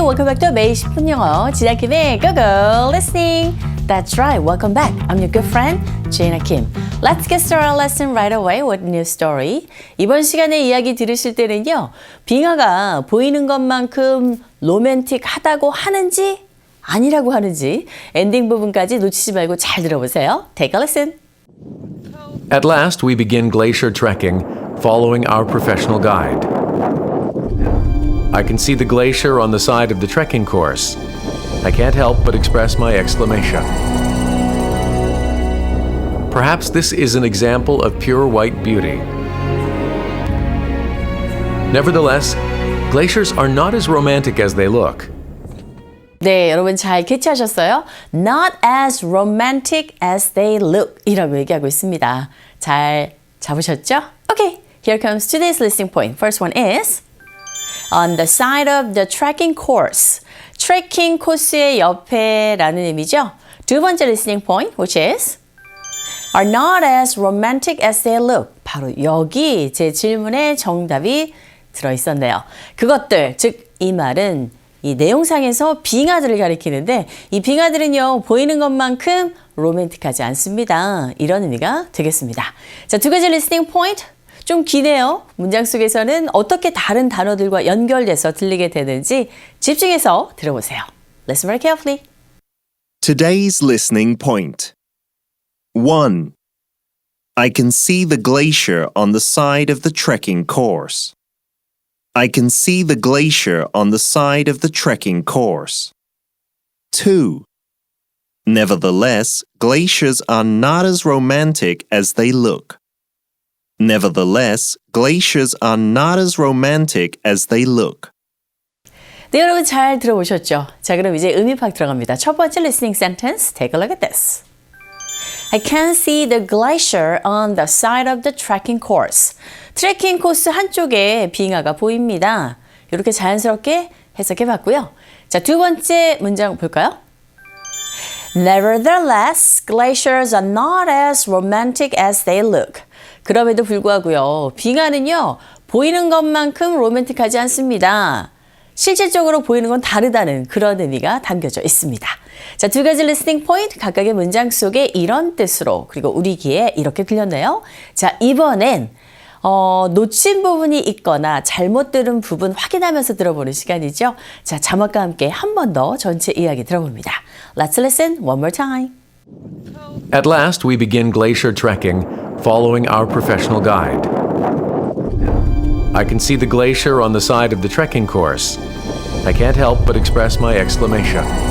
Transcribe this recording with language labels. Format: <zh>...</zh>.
<en>Welcome back to 매일 10분 영어 지나킴의 Go Listening. That's right, welcome back. I'm your good friend, 지나킴. Let's get started our lesson right away with a new story.</en> <ko>이번 시간에 이야기 들으실 때는요. 빙하가 보이는 것만큼 로맨틱하다고 하는지 아니라고 하는지 엔딩 부분까지 놓치지 말고 잘 들어보세요.</ko> <en>Take a listen. At last, we begin glacier trekking, following our professional guide. I can see the glacier on the side of the trekking course. I can't help but express my exclamation. Perhaps this is an example of pure white beauty. Nevertheless, glaciers are not as romantic as they look.</en> <ko>네, 여러분 잘 캐치하셨어요?</ko> <en>Not as romantic as they look</en> <ko>이라고 얘기하고 있습니다. 잘 잡으셨죠?</ko> <en>Okay, here comes today's listening point. First one is on the side of the trekking course.</en> <ko>트레킹 코스의 옆에라는 의미죠. 두 번째</ko> <en>listening point, which is are not as romantic as they look.</en> <ko>바로 여기 제 질문의 정답이 들어있었네요. 그것들, 즉 이 말은 이 내용상에서 빙하들을 가리키는데 이 빙하들은요 보이는 것만큼 로맨틱하지 않습니다. 이런 의미가 되겠습니다. 자, 두 가지 listening point 좀 기네요. 문장 속에서는 어떻게 다른 단어들과 연결돼서 들리게 되는지 집중해서 들어보세요.</ko> <en>Listen very carefully. Today's listening point. 1. I can see the glacier on the side of the trekking course. I can see the glacier on the side of the trekking course. 2. Nevertheless, glaciers are not as romantic as they look. Nevertheless, glaciers are not as romantic as they look.</en> <ko>네, 여러분 잘 들어보셨죠? 자, 그럼 이제 의미 파악 들어갑니다. 첫 번째</ko> <en>listening sentence, take a look at this. I can see the glacier on the side of the trekking course.</en> <ko>트레킹 코스 한쪽에 빙하가 보입니다. 이렇게 자연스럽게 해석해 봤고요. 자, 두 번째 문장 볼까요?</ko> <en>Nevertheless, glaciers are not as romantic as they look.</en> <ko>그럼에도 불구하고요. 빙하는요. 보이는 것만큼 로맨틱하지 않습니다. 실질적으로 보이는 건 다르다는 그런 의미가 담겨져 있습니다. 자, 두 가지 listening point 각각의 문장 속에 이런 뜻으로 그리고 우리 귀에 이렇게 들렸네요. 자, 이번엔 놓친 부분이 있거나 잘못 들은 부분 확인하면서 들어보는 시간이죠. 자, 자막과 함께 한 번 더 전체 이야기 들어봅니다.</ko> <en>Let's listen one more time. At last, we begin glacier trekking, following our professional guide. I can see the glacier on the side of the trekking course. I can't help but express my exclamation.</en>